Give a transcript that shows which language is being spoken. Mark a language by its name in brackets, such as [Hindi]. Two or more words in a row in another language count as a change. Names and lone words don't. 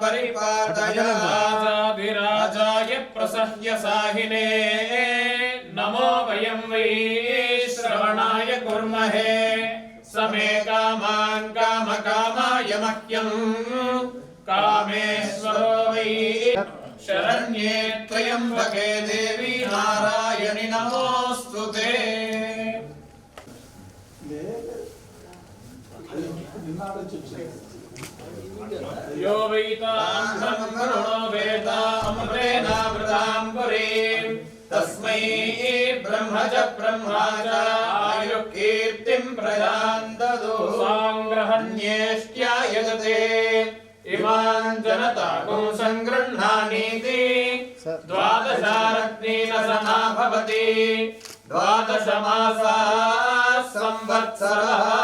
[Sanskrit] పరిపాటయాధిరాజాయ ప్రసహ్య సాహినే నమో వయం వై శ్రవణాయ కుర్మహే సమే కామాన్ కామకామాయ మహ్యం కామేశ్వరో వై శరణ్యే త్రయంబకే దేవి నారాయణి నమోస్తుతే। यो वैतां ब्रह्मणो वेदामृतेनावृतां पुरीं तस्मै ब्रह्म च ब्रह्मा च आयुः कीर्तिं प्रजां ददौ साङ्ग्रहण्येष्ट्या यजते इमां जनताकुं सङ्गृह्णानीति द्वादशारत्नेन समा भवति द्वादश मासाः संवत्सरः।